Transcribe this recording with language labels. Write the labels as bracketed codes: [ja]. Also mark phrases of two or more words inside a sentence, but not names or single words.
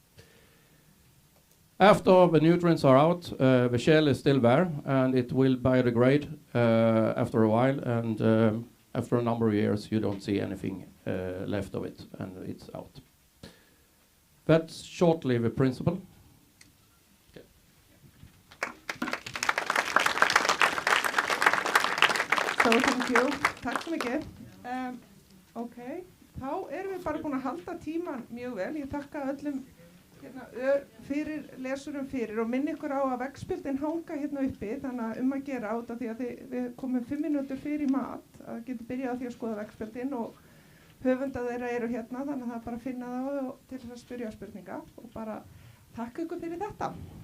[en] After the nutrients are out, the shell is still there, and it will biodegrade after a while, and after a number of years you don't see anything left of it, and it's out. That's shortly the principle. So, thank you. [is] Takk svo mikið. Ok, þá erum við bara búin að halda tíman mjög vel. Ég þakka öllum fyrir lesurum fyrir og minni ykkur á að veggspjöldin hanga hérna uppi, þannig að að gera át af því að við komum 5 mínútur fyrir mat, að getur byrjað á því að skoða veggspjöldin og höfundar þeirra eru hérna, þannig að það er bara að finna þá til þess að spyrja spurninga og bara takk ykkur fyrir þetta.